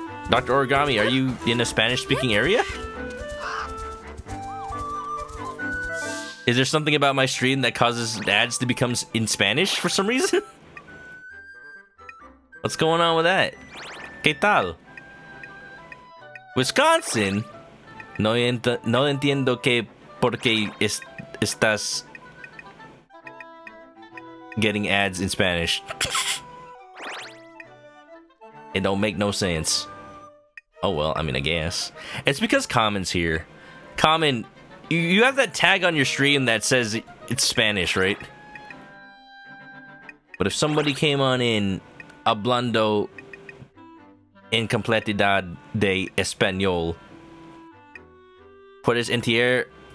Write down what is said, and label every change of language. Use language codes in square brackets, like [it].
[en] Dr. Origami, are you in a Spanish-speaking area? Is there something about my stream that causes ads to become in Spanish for some reason? What's going on with that? [es] ¿Qué tal? Wisconsin? No entiendo que por qué estás [en] getting ads in Spanish. It don't make no sense. Oh well, I mean, I guess. It's because Common's here. Common, you have that tag on your stream that says it's Spanish, right? But if somebody came on in [es] hablando en completidad de español, ¿puedes entenderlo?